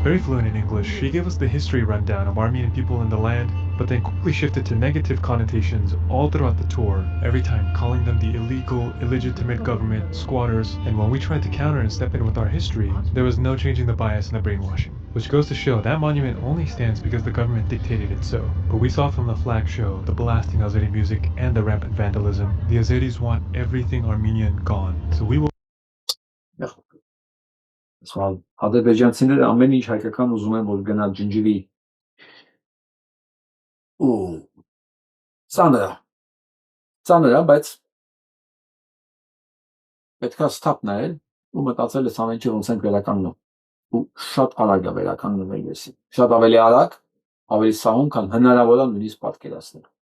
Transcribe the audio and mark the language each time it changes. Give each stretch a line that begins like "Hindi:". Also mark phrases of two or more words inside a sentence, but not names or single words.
English: Very fluent in English, he gave us the history rundown of Armenian people in the land, but then quickly shifted to negative connotations all throughout the tour, every time calling them the illegal, illegitimate government, squatters, and when we tried to counter and step in with our history, there was no changing the bias and the brainwashing. Which goes to show that monument only stands because the government dictated it so. But we saw from the flag show, the blasting Azeri music, and the rampant vandalism, the Azeris want everything Armenian gone. So we will...
Armenian: Ադրբեջանցիները ամեն ինչ հայկական ուզում են, որ գնալ ջնջվի ու ծանր է, բայց պետքա ստապ նայել ու մտածել այս ամեն ինչը ոնց ենք վերականգնում ու շատ արագ է վերականգնվել էսի, շատ ավելի արագ, ավելի սահուն, քան հնարավոր է նույնիսկ պատկերացնել